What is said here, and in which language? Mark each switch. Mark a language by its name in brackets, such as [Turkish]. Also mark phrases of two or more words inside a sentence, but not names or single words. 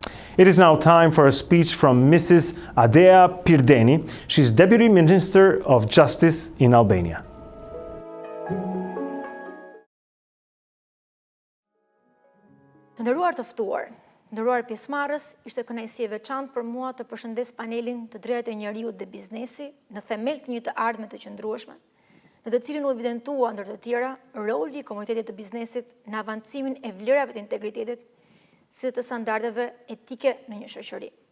[English] It is now time for a speech from Mrs. Adea Pirdeni. She's Deputy Minister of Justice in Albania. [Albanian] Të nderuar të ftuar, nderuar pjesëmarrës, ishte kënaqësi e veçantë për mua të përshëndes panelin të drejtat e njeriut dhe biznesi në themel të një të ardhme të qëndrueshme, në të cilin u evidentua ndër të tjera roli i komunitetit të biznesit në avancimin e vlerave të integritetit si dhe të standardeve etike në një shoqëri.